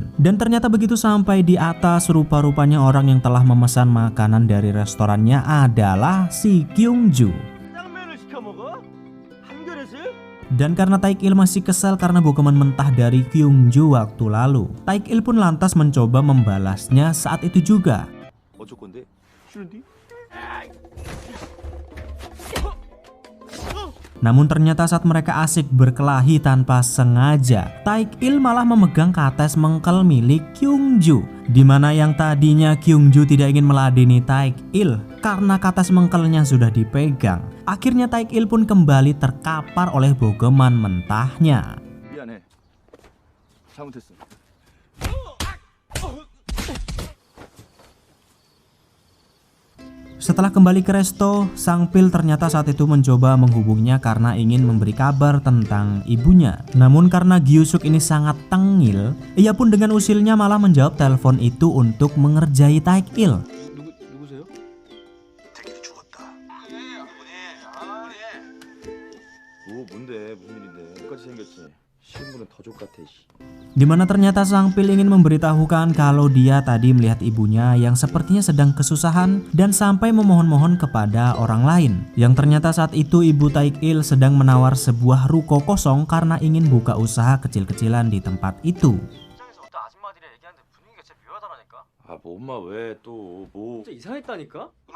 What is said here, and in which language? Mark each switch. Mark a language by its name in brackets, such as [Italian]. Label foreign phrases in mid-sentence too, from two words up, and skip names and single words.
[Indonesian] Dan ternyata begitu sampai di atas, rupa-rupanya orang yang telah memesan makanan dari restorannya adalah si Kyung-ju. Dan karena Taek-il masih kesal karena bogoman mentah dari Kyung-ju waktu lalu, Taek-il pun lantas mencoba membalasnya saat itu juga. [Korean] 어쩔 건데? 싫은데? [Indonesian] Namun ternyata saat mereka asik berkelahi tanpa sengaja, Taek-il malah memegang kates mengkel milik Kyung-ju. Dimana yang tadinya Kyung-ju tidak ingin meladeni Taek-il karena kates mengkelnya sudah dipegang. Akhirnya Taek-il pun kembali terkapar oleh bogoman mentahnya. [Korean] 미안해. 잘못했어. [Indonesian] Setelah kembali ke resto, Sang Pil ternyata saat itu mencoba menghubungnya karena ingin memberi kabar tentang ibunya. Namun karena Gyu-suk ini sangat tengil, ia pun dengan usilnya malah menjawab telepon itu untuk mengerjai Taek-il. [Korean] 누구세요? 자기도 죽었다. 뭔데? 무슨 일인데? 똑같이 생겼지. 신분은 더족 같아. [Indonesian] Dimana ternyata Sang Pil ingin memberitahukan kalau dia tadi melihat ibunya yang sepertinya sedang kesusahan dan sampai memohon-mohon kepada orang lain. Yang ternyata saat itu ibu Taek-il sedang menawar sebuah ruko kosong karena ingin buka usaha kecil-kecilan di tempat itu. [Korean] 시장에서 어떤 아줌마들이 얘기하는데 분위기가 진짜 묘하다라니까. 아, 뭐 엄마 왜 또 뭐? 진짜 이상했다니까?